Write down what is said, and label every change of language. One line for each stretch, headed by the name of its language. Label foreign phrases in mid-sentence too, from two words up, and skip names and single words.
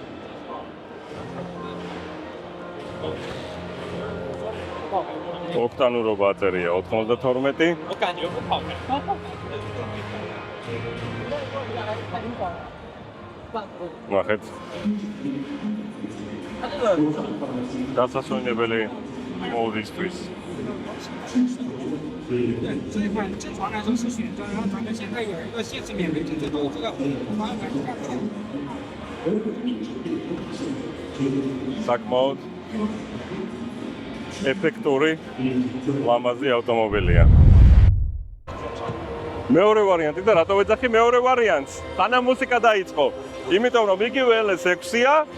Georgian: ოქტანურო ბატერია 92. ნახეთ. დასასვენებელი მოდისთვის.
Chinese: 这一款正常来说是选择，然后咱们现在有一个限时免费制度，这个方案看看。
Georgian: საკმაოდ ეფექტური ლამაზი ავტომობილია. მეორე ვარიანტი და რატო ვეძახი მეორე ვარიანტს? თანა მუსიკა დაიწყო. იმიტომ რომ იგივე LS6-ია.